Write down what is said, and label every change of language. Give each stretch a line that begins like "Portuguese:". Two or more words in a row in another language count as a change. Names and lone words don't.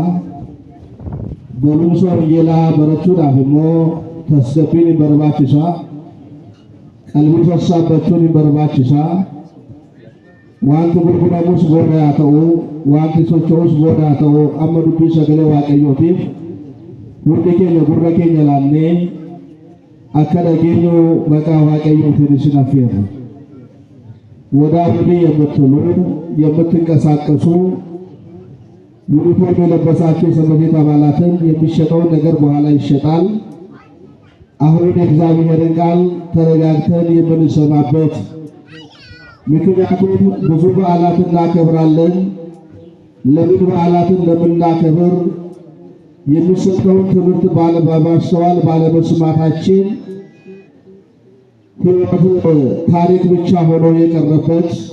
Oromo: Barumsa wangeelaa barachuudhaaf immoo tasgabbiin barbaachisaa, qalbii sassaabachuun barbaachisaa. Wanti gurguramus booda haa ta'u, wanti socho'us booda haa ta'u, amma dubbii sagalee waaqayyootiif hundi keenya gurra keenya laannee akka dhageenyu maqaa waaqayyootiin isin affeerra.
Amharic: ወዳውዲ የምትሉ የምትንቀሳቀሱ ዩኒፎርም የለበሳችሁ ሰንበት ቤት አባላትን የሚሸጠውን ነገር በኋላ ይሸጣል። አሁን የእግዚአብሔርን ቃል ተረጋግተን የምንሰማበት፣ ምክንያቱም ብዙ በዓላትን እናከብራለን። ለምን በዓላትን ለምናከብር የሚሰጠውን ትምህርት ባለማስተዋል ባለመስማታችን ሕይወት ታሪክ ብቻ ሆኖ የቀረበት፣